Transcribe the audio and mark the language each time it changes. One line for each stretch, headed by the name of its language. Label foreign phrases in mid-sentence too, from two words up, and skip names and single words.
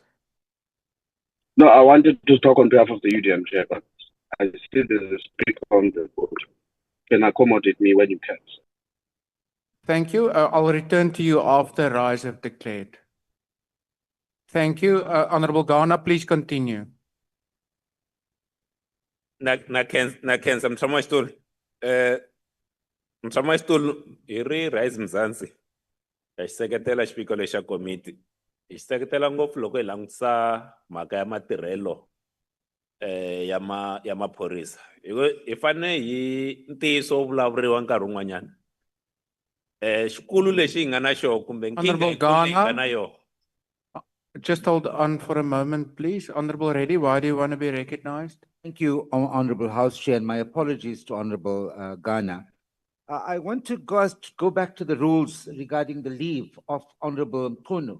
English: No, I wanted to talk on behalf of the UDM Chair, but I see there's a speaker on the board. Can accommodate me when you can. Thank you. I'll return to you after Rise have declared. Thank you. Honorable Ghana, please continue.
Tsonga: Nakenza mthamashitulu mthamashitulu hi ri Rise Mzansi hi seketela xipiko lexa komiti hi seketela ngopfu loko hi langutisa mhaka ya matirhelo ya maphorisa. I fane hi ntiyiso vulavuriwa nkarhi wun'wanyana. Xikulu lexi hi nga na xo kumbe nkingha Honorable yikulu leyi hi nga Ghana. na yo.
English: Just hold on for a moment, please. Honorable Reddy, why do you want to be recognized? Thank you, Honorable House Chair, and my apologies to Honorable Ghana. I want to go back to the rules regarding the leave of Honorable Mkhunu.